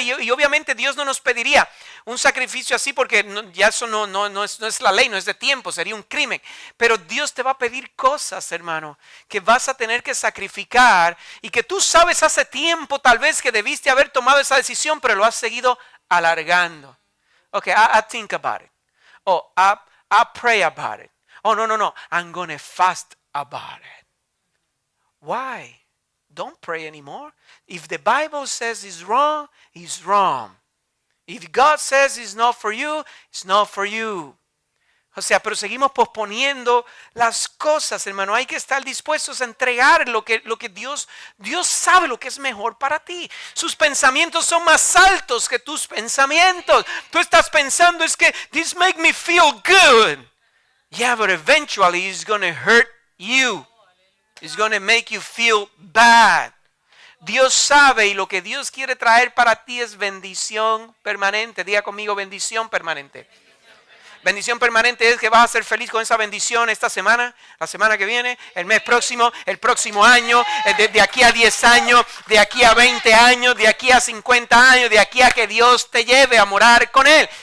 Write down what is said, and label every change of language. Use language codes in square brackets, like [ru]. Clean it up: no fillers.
[es] Y obviamente Dios no nos pediría un sacrificio así, porque ya eso no es la ley, no es de tiempo, sería un crimen. Pero Dios te va a pedir cosas, hermano, que vas a tener que sacrificar y que tú sabes hace tiempo tal vez que debiste haber tomado esa decisión, pero lo has seguido alargando. [en] Okay, I think about it. Oh, I pray about it. Oh, no, I'm going to fast about it. Why? Don't pray anymore. If the Bible says it's wrong, it's wrong. If God says it's not for you, it's not for you. [es] O sea, pero seguimos posponiendo las cosas, hermano. Hay que estar dispuestos a entregar lo que Dios sabe lo que es mejor para ti. Sus pensamientos son más altos que tus pensamientos. Tú estás pensando es que [en] this make me feel good. Yeah, but eventually it's going to hurt you. It's going to make you feel bad. [es] Dios sabe y lo que Dios quiere traer para ti es bendición permanente. Diga conmigo, bendición permanente. Bendición permanente es que vas a ser feliz con esa bendición esta semana, la semana que viene, el mes próximo, el próximo año, de aquí a 10 años, de aquí a 20 años, de aquí a 50 años, de aquí a que Dios te lleve a morar con Él.